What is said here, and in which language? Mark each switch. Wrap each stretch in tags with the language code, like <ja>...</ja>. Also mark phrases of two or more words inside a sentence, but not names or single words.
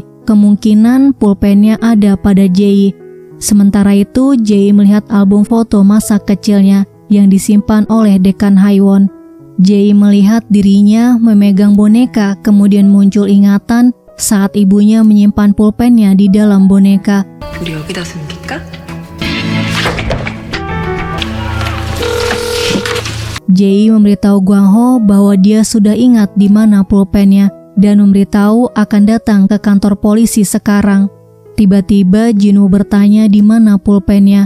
<id>Kemungkinan pulpennya ada pada Jae. Sementara itu, Jae melihat album foto masa kecilnya yang disimpan oleh Dekan Haiwon. Jae melihat dirinya memegang boneka, kemudian muncul ingatan saat ibunya menyimpan pulpennya di dalam boneka.</id> <ko>우리 여기다 숨길까?</ko> <id>Jae memberitahu Gwang Ho bahwa dia sudah ingat di mana pulpennya dan memberitahu akan datang ke kantor polisi sekarang. Tiba-tiba Jinwoo bertanya di mana pulpennya.</id>